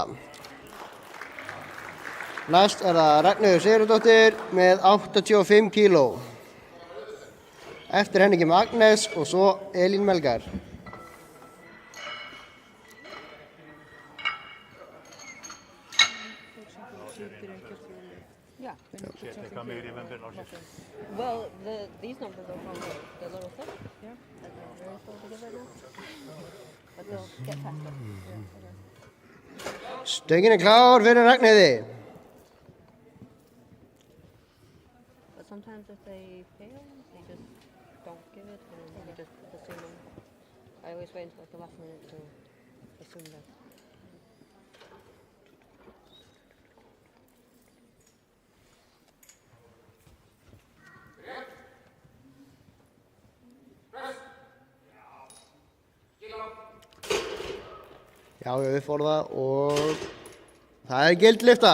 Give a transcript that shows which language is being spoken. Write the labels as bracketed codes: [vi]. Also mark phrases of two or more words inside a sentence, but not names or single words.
[is] Næst er það Ragnheiður Sigurðardóttir með 85 kíló. Eftir henni kemur Agnes og svo Elín Melgar. [en] Yeah. Well, these numbers are from the little stuff. Yeah. And they're very full together now. But they'll get faster. [is] Stöngin er klár fyrir Ragnheiði. [en] But sometimes if they fail, they just don't give it and they just assume it. I always wait until like the last minute to assume that. [is] Já, upp voru það og það er gild lyfta.